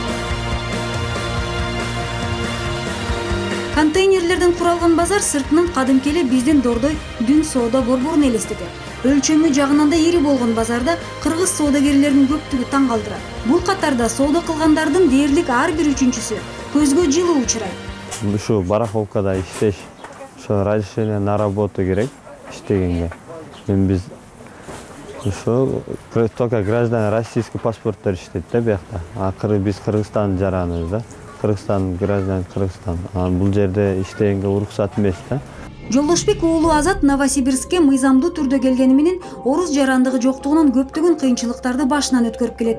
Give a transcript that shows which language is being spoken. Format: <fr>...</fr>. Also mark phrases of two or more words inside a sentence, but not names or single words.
<ky>Контейнерлерден куралган базар сыртынан кадимки эле биздин Дордой Дүн соода борборун элестетет. Өлчөмү жагынан да ири болгон базарда кыргыз соодагерлеринин көптүгү таң калтырат. Бул катарда соода кылгандардын дээрлик ар бир үчүнчүсү көзгө жылуу учурайт. Ушу барахолкада иштеш, ошо</ky> <ru>разрешение на работу</ru> <ky>керек иштегенге. Биз ушу</ky> <ru>только граждане российский</ru> <ky>паспорттор иштейт да биякта. Акыры биз Кыргызстан жараныбыз да. Кыргызстан граждан Кыргызстан. Бул жерде иштегенге уруксат эмес да. Жолдошбек уулу Азат Новосибирскке мыйзамдуу түрдө келгени менен орус жарандыгы жоктугунан көптөгөн кыйынчылыктарды башынан өткөрүп келет.</ky>